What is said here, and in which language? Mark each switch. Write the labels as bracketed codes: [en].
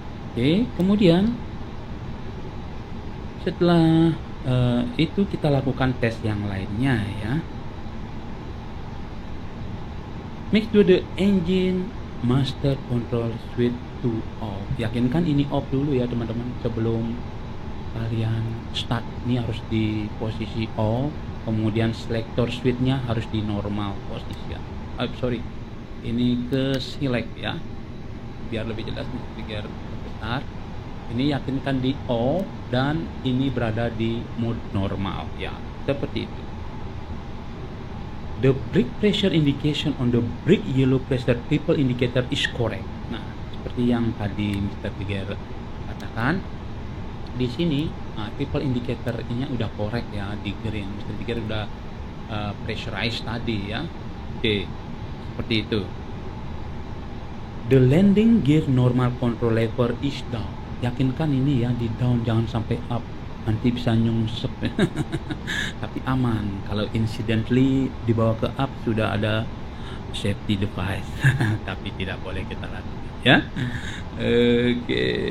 [id] Oke, kemudian setelah itu kita lakukan tes yang lainnya ya. [en] Make sure the engine master control switch to off. [id] Yakinkan ini off dulu ya teman-teman sebelum kalian start. Ini harus di posisi off. Kemudian selector switchnya harus di normal posisi ya. Ini ke select ya, biar lebih jelas biar besar. Ini yakinkan di off dan ini berada di mode normal ya, seperti itu. [en] The brake pressure indication on the brake yellow pressure triple indicator is correct. [id] Nah, seperti yang tadi Mr. Tiger katakan, di sini Triple indicator ini udah korek ya di green. Mr. Jagger udah pressurized tadi ya. Oke, seperti itu. [en] The landing gear normal control lever is down. [id] Yakinkan ini ya di down, jangan sampai up. Nanti bisa nyungsep. Tapi aman. Kalau incidentally dibawa ke up sudah ada safety device. Tapi tidak boleh kita lakukan ya. Oke.